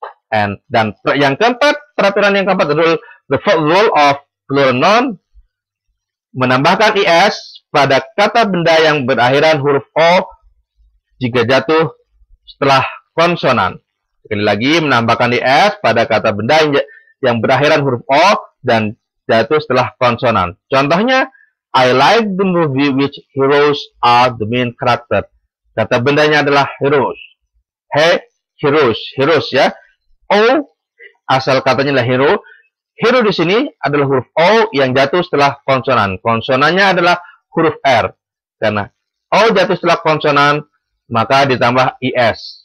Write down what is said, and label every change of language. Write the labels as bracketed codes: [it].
[id] Dan yang keempat, peraturan yang keempat adalah [en] the fourth rule of plural noun, [id] menambahkan is pada kata benda yang berakhiran huruf o jika jatuh setelah konsonan. Sekali lagi, menambahkan is pada kata benda yang berakhiran huruf o dan jatuh setelah konsonan. [en] Contohnya, I like the movie which heroes are the main character. [id] Kata bendanya adalah heroes. Heroes ya. O asal katanya adalah hero. Hero di sini adalah huruf o yang jatuh setelah konsonan. Konsonannya adalah huruf r. Karena o jatuh setelah konsonan, maka ditambah is.